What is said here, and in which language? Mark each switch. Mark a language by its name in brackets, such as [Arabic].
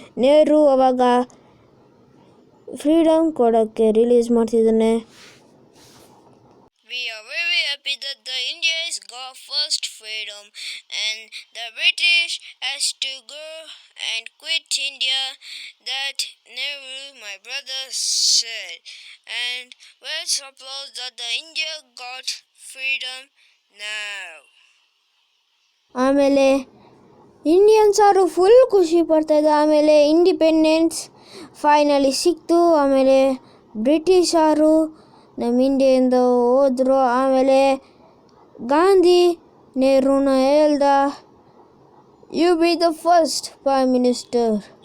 [Kannada] ನೆಹರು ಅವಾಗ ಫ್ರೀಡಮ್ ಕೊಡೋಕ್ಕೆ ರಿಲೀಸ್ ಮಾಡ್ತಿದ್ದಾನೆ. [English] We are very happy that the India has got first freedom and the British has to go and quit India, that Nehru, my brother, said. And let's applaud that the India got freedom now. [Kannada] ಆಮೇಲೆ Indians ಅವರು full ಖುಷಿ ಪಡ್ತಾಯಿದ್ದ. ಆಮೇಲೆ independence finally ಸಿಕ್ತು. ಆಮೇಲೆ ಬ್ರಿಟಿಷರು ನಮ್ಮ ಇಂಡಿಯಿಂದ ಹೋದರು. ಆಮೇಲೆ ಗಾಂಧಿ ನೆಹರೂನ ಹೇಳ್ದ, [English] You be the first prime minister.